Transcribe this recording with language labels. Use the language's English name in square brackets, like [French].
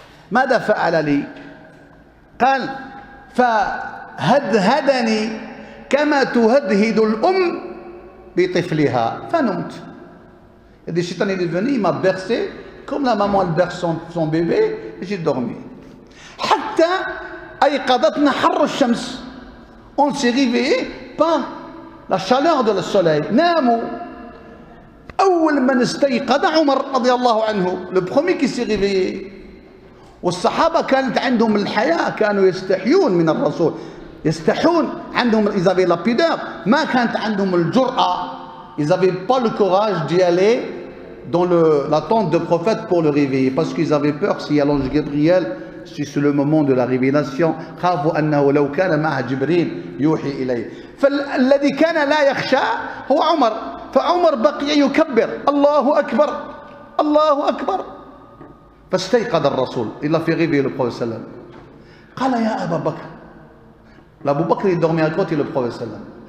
[Arabic] ماذا فعل لي؟ قال فهدهدني كما تهدهد الأم بطفلها فنمت. [French] Et le shaitan est venu, il m'a bercé comme la maman elle berce son bébé, et j'ai dormi. [Arabic] حتى أيقظتنا حر الشمس. [French] On s'est réveillé par la chaleur de le soleil. [Arabic] ناموا. أول من استيقظ عمر رضي الله عنه, [French] le premier qui s'est réveillé. [Arabic] والصحابة كانت عندهم الحياة, كانوا يستحيون من الرسول, يستحون عندهم, [French] ils avaient la pudeur, [Arabic] ما كانت عندهم الجرأة, [French] ils n'avaient pas le courage d'y aller dans la tente de prophète pour le réveiller, parce qu'ils avaient peur si l'ange Gabriel, si c'est le moment de la révélation, [Arabic] خافوا أنه لو كان معه جبريل يوحي إليه. فالذي كان لا يخشى هو عمر, فعمر بقي يكبر الله أكبر الله أكبر. فاستيقظ الرسول, [French] il a fait réveiller le prophète sallam. [Arabic] قال يا أبا بكر [French] Abu Bakr il dormait à côté du prophète sallam.